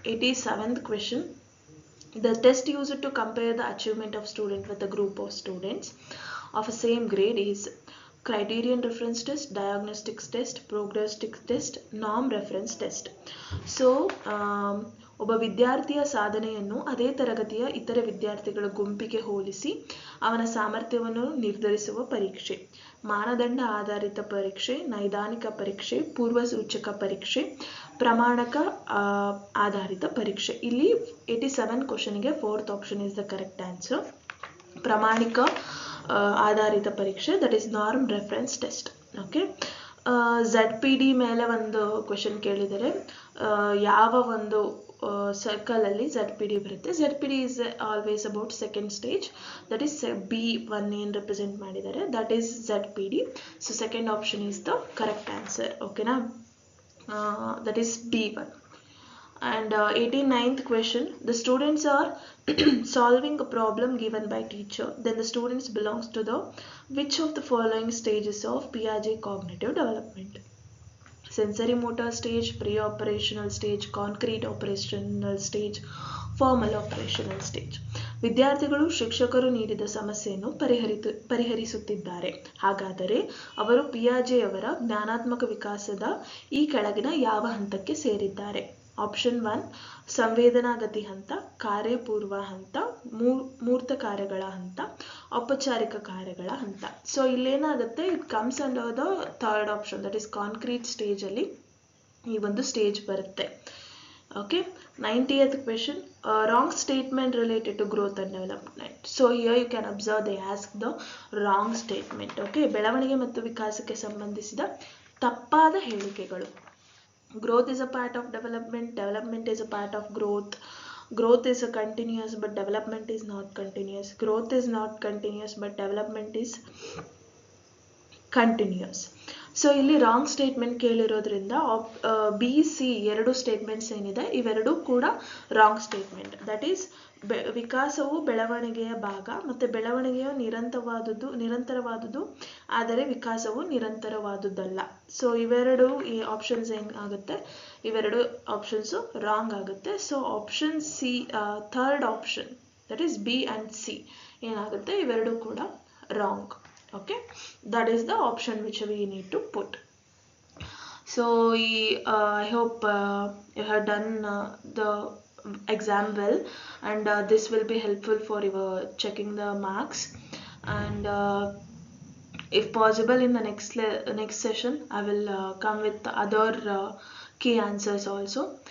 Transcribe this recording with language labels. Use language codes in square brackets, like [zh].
[en] 87th question. The test used to compare the achievement of student with a group of students of a same grade is criterion reference test, diagnostics test, prognostic test, norm reference test. [kn] So ಒಬ್ಬ ವಿದ್ಯಾರ್ಥಿಯ ಸಾಧನೆಯನ್ನು ಅದೇ ತರಗತಿಯ ಇತರೆ ವಿದ್ಯಾರ್ಥಿಗಳ ಗುಂಪಿಗೆ ಹೋಲಿಸಿ ಅವನ ಸಾಮರ್ಥ್ಯವನ್ನು ನಿರ್ಧರಿಸುವ ಪರೀಕ್ಷೆ. ಮಾನದಂಡ ಆಧಾರಿತ ಪರೀಕ್ಷೆ, ನೈದಾನಿಕ ಪರೀಕ್ಷೆ, ಪೂರ್ವಸೂಚಕ ಪರೀಕ್ಷೆ, ಪ್ರಮಾಣಕ ಆಧಾರಿತ ಪರೀಕ್ಷೆ. [en] ಇಲ್ಲಿ 87 ಕ್ವಶನ್ಗೆ 4th option is the correct answer. [kn] ಪ್ರಾಮಾಣಿಕ ಆಧಾರಿತ ಪರೀಕ್ಷೆ, [en] That is norm reference test. Okay. [kn] ZPD ಮೇಲೆ ಒಂದು ಕ್ವಶನ್ ಕೇಳಿದರೆ ಯಾವ ಒಂದು ಸರ್ಕಲ್ ಅಲ್ಲಿ ZPD ಬರುತ್ತೆ? [en] ZPD is always about second stage, that is B1 [kn] ಏನು ರೆಪ್ರೆಸೆಂಟ್ ಮಾಡಿದ್ದಾರೆ, [en] that is ZPD. So second option is the correct answer. ಓಕೆನಾ? That is B1. And 89th question. The students are solving a problem given by teacher. Then the students belongs to the which of the following stages of Piaget cognitive development? Sensory motor stage, pre-operational stage, concrete operational stage, formal operational stage. [kn] ವಿದ್ಯಾರ್ಥಿಗಳು ಶಿಕ್ಷಕರು ನೀಡಿದ ಸಮಸ್ಯೆಯನ್ನು ಪರಿಹರಿಸುತ್ತಿದ್ದಾರೆ. ಹಾಗಾದರೆ ಅವರು ಪಿಯಾಜೆ ಅವರ ಜ್ಞಾನಾತ್ಮಕ ವಿಕಾಸದ ಈ ಕೆಳಗಿನ ಯಾವ ಹಂತಕ್ಕೆ ಸೇರಿದ್ದಾರೆ? ಆಪ್ಷನ್ 1 ಸಂವೇದನಾಗತಿ ಹಂತ, ಕಾರ್ಯಪೂರ್ವ ಹಂತ, ಮೂರ್ತ ಕಾರ್ಯಗಳ ಹಂತ, ಔಪಚಾರಿಕ ಕಾರ್ಯಗಳ ಹಂತ. So ಇಲ್ಲೇನಾಗುತ್ತೆ, [en] it comes under the 3rd option, that is concrete stage [kn] ಅಲ್ಲಿ ಈ ಒಂದು ಸ್ಟೇಜ್ ಬರುತ್ತೆ. [en] Okay. 90th question. Wrong statement related to growth and development. So here you can observe they ask the wrong statement. Okay. [kn] ಬೆಳವಣಿಗೆ ಮತ್ತು ವಿಕಾಸಕ್ಕೆ ಸಂಬಂಧಿಸಿದ ತಪ್ಪಾದ ಹೇಳಿಕೆಗಳು. [en] Growth is a part of development, development is a part of growth, growth is a continuous but development is not continuous, growth is not continuous but development is continuous. [kn] So ಇಲ್ಲಿ wrong statement ಕೇಳಿರೋದ್ರಿಂದ B C ಎರಡು statements ಏನಿದೆ ಇವೆರಡೂ ಕೂಡ wrong statement. [en] that is [kn] ವಿಕಾಸವು ಬೆಳವಣಿಗೆಯ ಭಾಗ ಮತ್ತು ಬೆಳವಣಿಗೆಯು ನಿರಂತರವಾದುದು ಆದರೆ ವಿಕಾಸವು ನಿರಂತರವಾದುದಲ್ಲ. ಸೊ ಇವೆರಡು ಈ ಆಪ್ಷನ್ಸ್ ಏನಾಗುತ್ತೆ, ಇವೆರಡು ಆಪ್ಷನ್ಸು ರಾಂಗ್ ಆಗುತ್ತೆ. [en] so option C, third option that is B and C [kn] ಏನಾಗುತ್ತೆ, ಇವೆರಡು ಕೂಡ [en] Wrong. Okay, that is the option which we need to put. So I hope you have done the exam well, and this will be helpful for your checking the marks. And if possible in the next session I will come with other key answers also.